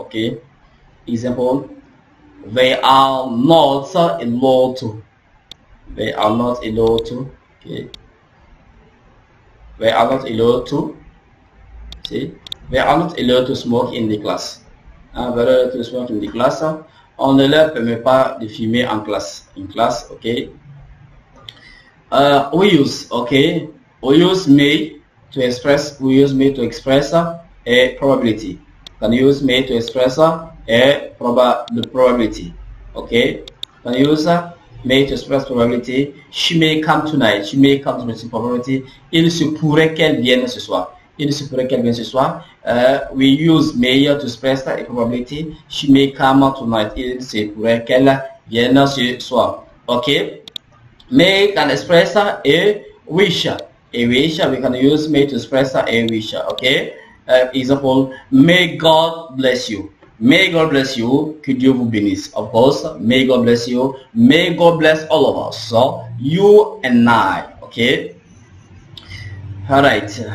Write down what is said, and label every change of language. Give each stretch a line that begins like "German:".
English: Okay, example: they are not allowed to. They are not allowed to. Okay, they are not allowed to. See, they are not allowed to smoke in the class. Allowed to smoke in the class.
French: On ne leur permet pas de fumer en classe.
English: Okay. We use may to express. We use may to express a probability. Can use may to express the probability. Okay. Can use may to express probability. She may come tonight. She may come tonight. Probability.
French: Il se pourrait qu'elle vienne ce soir. Il se pourrait qu'elle vienne ce soir.
English: We use may to express a probability. She may come tonight.
French: Il se pourrait qu'elle vienne ce soir.
English: Okay. May can express a wish. A wish. We can use may to express a wish. Okay. Example: may God bless you. May God bless you.
French: Que Dieu vous bénisse.
English: Of course. May God bless you. May God bless all of us. So you and I. Okay. All right.